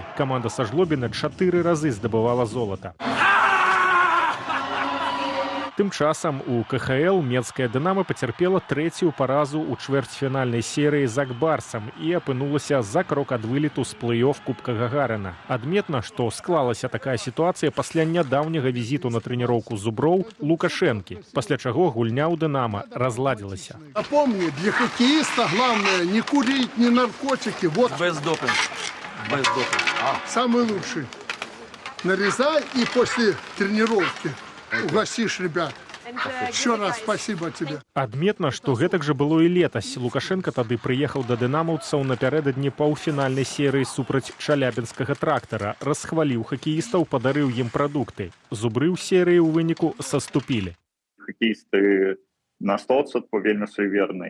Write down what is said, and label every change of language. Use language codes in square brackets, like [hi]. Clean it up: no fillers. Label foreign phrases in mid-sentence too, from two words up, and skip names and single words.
[be] Каманда са Жлобіна 4 разы здабывала золата. Тым часам у КХЛ Менская Дынама пацярпела трэцюю паразу ў чвэрцьфінальнай серыі з Акбарсам і апынулася за крок ад вылету з плэй-оф Кубка Гагарына. Адметна, што склалася такая сітуацыя пасля нядаўняга візіту на трэніроўку зуброў Лукашэнкі, пасля чаго гульня ў Дынама разладзілася. [ru] Напомни, для хоккеиста главное не курить, не наркотики. Вот. Без допинга. Без допинга. Самый лучший. Нарезай и после тренировки угостишь ребят. Еще раз спасибо тебе. [be] Адметна, што гэтак жа было і летась. Лукашенко тады прыехаў да дынамаўцаў напярэдадні паўфінальнай серыі супраць чалябінскага трактара, расхваліў хакеістаў, падарыў ім прадукты. Зубры ў серыі ў выніку саступілі. Хакеісты на 100% вельмі суеверныя.